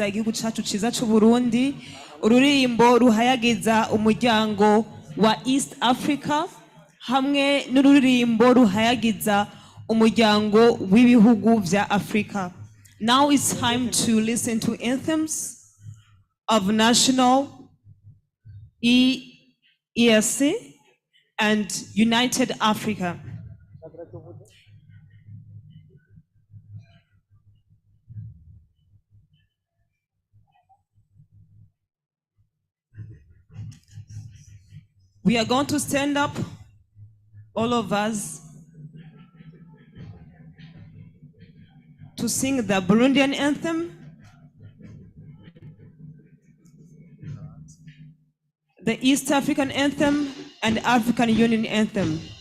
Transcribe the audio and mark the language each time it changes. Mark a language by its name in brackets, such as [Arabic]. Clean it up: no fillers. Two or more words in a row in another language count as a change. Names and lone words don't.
[Rundi] igihugu cacu ciza c'u Burundi, ururirimbo ruhayagiza umuryango wa East Africa hamwe n'ururirimbo ruhayagiza umuryango w'ibihugu vya Afrika. [English] Now it's time to listen to anthems of national EAC and United Africa. We are going to stand up, all of us, to sing the Burundian anthem, the East African anthem, and African Union anthem.